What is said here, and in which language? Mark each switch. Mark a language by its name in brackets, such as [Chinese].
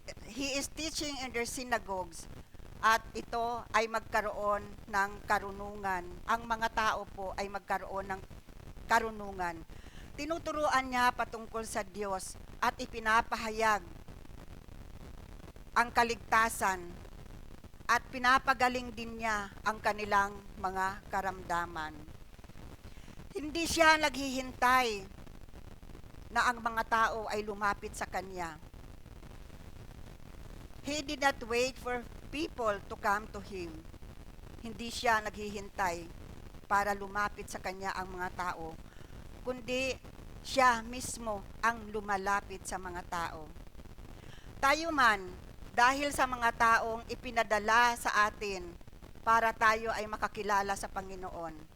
[English] He is teaching in their synagogues [Filipino] at ito ay magkaroon ng karunungan. Ang mga tao po ay magkaroon ng karunungan. Tinuturuan niya patungkol sa Diyos at ipinapahayag ang kaligtasan at pinapagaling din niya ang kanilang mga karamdaman. Hindi siya naghihintay na ang mga tao ay lumapit sa kanya. [English] He did not wait for people to come to him. [Filipino] Hindi siya naghihintay para lumapit sa kanya ang mga tao, kundi siya mismo ang lumalapit sa mga tao. Tayo man, dahil sa mga taong ipinadala sa atin para tayo ay makakilala sa Panginoon.